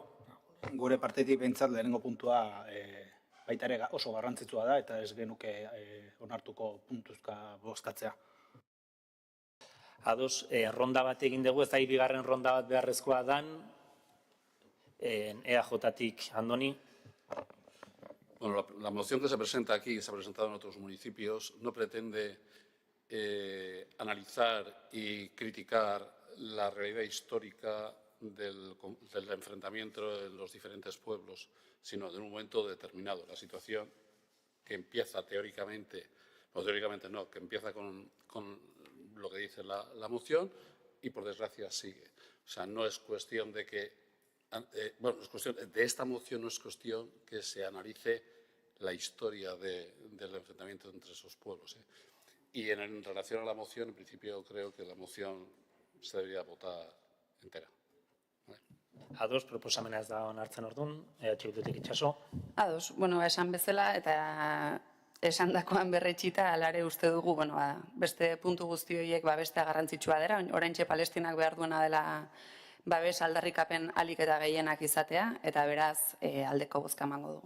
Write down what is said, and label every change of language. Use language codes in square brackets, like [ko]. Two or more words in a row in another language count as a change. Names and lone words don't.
[eu] Gure partetik behintzat lehenengo puntua baita ere oso garrantzitsua da eta ez genuke onartuko puntuzka bozkatzea. Ados, ronda bat egin dugu, ez da bigarren ronda bat beharrezkoa dan, EAJtik, Andoni. [es] Bueno, la moción que se presenta aquí, que se ha presentado en otros municipios, no pretende analizar y criticar la realidad histórica del enfrentamiento de los diferentes pueblos, sino de un momento determinado. La situación que empieza teóricamente, o teóricamente no, que empieza con lo que dice la moción y por desgracia sigue. O sea, no es cuestión de que, de esta moción no es cuestión que se analice la historia del enfrentamiento entre esos pueblos. Y en relación a la moción, en principio creo que la moción se debería votar entera. [eu] Ados, proposamena ez da onartzen orduan, Bildutik Itxaso. Ados, esan bezala eta esandakoan berretxita, alare uste dugu, beste puntu guzti horiek babestea garrantzitsua dela, oraintxe Palestinak behar duena dela babes aldarrikapen ahalik eta gehienak izatea, eta beraz aldeko bozka emango dugu.